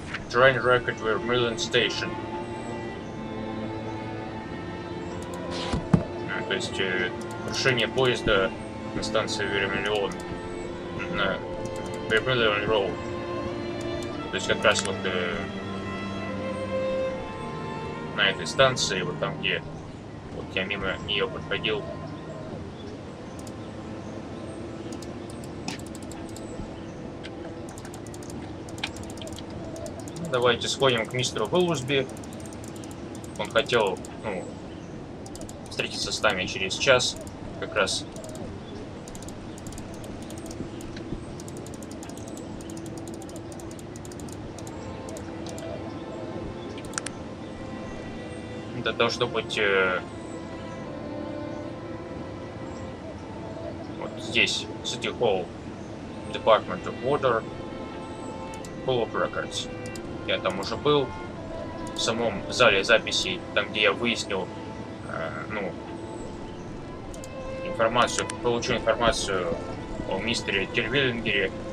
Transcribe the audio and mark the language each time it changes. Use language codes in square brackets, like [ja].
[en] train wrecked at Vermilion Station. [ru] То есть крушение поезда на станции Вермиллион, на Vermilion Road. То есть как раз вот на этой станции, вот там, где вот я мимо нее подходил. Ну, давайте сходим к мистеру Уиллсби. Он хотел, ну, встретиться с нами через час, как раз. Это должно быть вот здесь, City Hall, Department of Water, Hall of Records. Я там уже был, в самом зале записей, там, где я выяснил, ну, информацию, получу информацию о мистере Тервиллингере.